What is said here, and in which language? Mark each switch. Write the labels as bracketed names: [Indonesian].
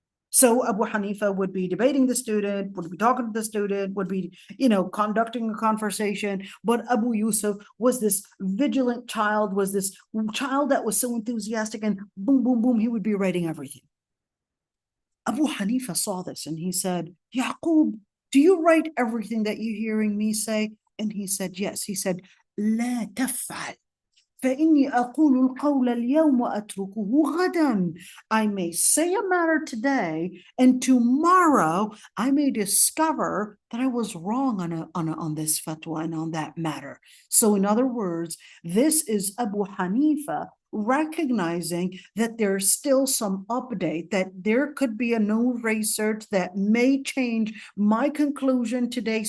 [English] So Abu Hanifa would be debating the student, would be talking to the student, would be, conducting a conversation. But Abu Yusuf was this vigilant child, was this child that was so enthusiastic, and boom, boom, boom, he would be writing everything. Abu Hanifa saw this and he said, Yaqub, do you write everything that you're hearing me say? And he said, yes. He said, [Arabic] لا تفعل فإني أقول القول اليوم وأتركه غدا. [English] I may say a matter today, and tomorrow I may discover that I was wrong on this fatwa and on that matter. So in other words, this is Abu Hanifa recognizing that there's still some update, that there could be a new research that may change my conclusion today.